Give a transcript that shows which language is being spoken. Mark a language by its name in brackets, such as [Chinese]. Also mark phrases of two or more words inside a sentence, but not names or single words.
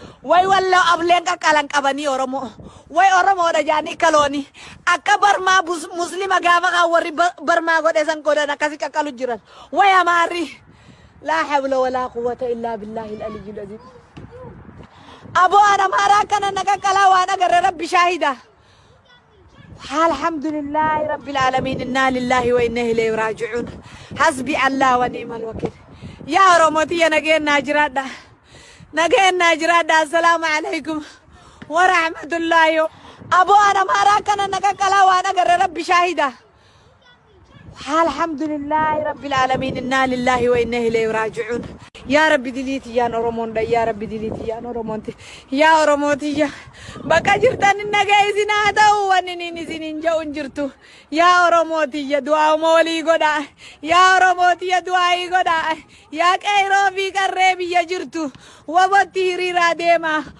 [Oromo] Way walloo ableen qaqqalan qabanii Oromoo. Way Oromoodha jaanii kalooni. Akka Barmaa bus-, Muslima gaafa kan warri Ba-, Barmaa godhe san godhan akkasi qaqqalu jiran. Way Amaarri. [Arabic] لا حول ولا قوة إلا بالله العلي العظيم. [Oromo] Aboo, an Amaaraa kana na qaqqalaa waan agarre Rabbi shaahida. [Arabic] الحمد لله رب العالمين. إنا لله وإنا إليه راجعون. حسبي الله ونعم الوكيل. [Oromo] يا Oromooti, ya nageen naa jiraadha. Nageen naa jiraadha. [Arabic] السلام عليكم ورحمة الله. [Oromo] Aboo, an Amaaraa kana na qaqqalaa waan agarre Rabbi shaahida. [Arabic] الحمد لله رب العالمين. إنا لله وإنا إليه راجعون. يا رب، [Oromo] dilii tiyyaan Oromoon dha. [Arabic] يا رب، [Oromo] dilii tiyyaan Oromoon ti. Yaa Oromoo tiyya. Bakka jirtan hin dhaga'e isin haa ta'u. Wanni niin isin hin ja'u hin jirtu. Yaa Oromoo tiyya, du'aa uma walii godha. Yaa Oromoo tiyya, du'aa ii godha. Yaa qeeroo fi qarree biyya jirtu. Wabotti hiriiraa deema.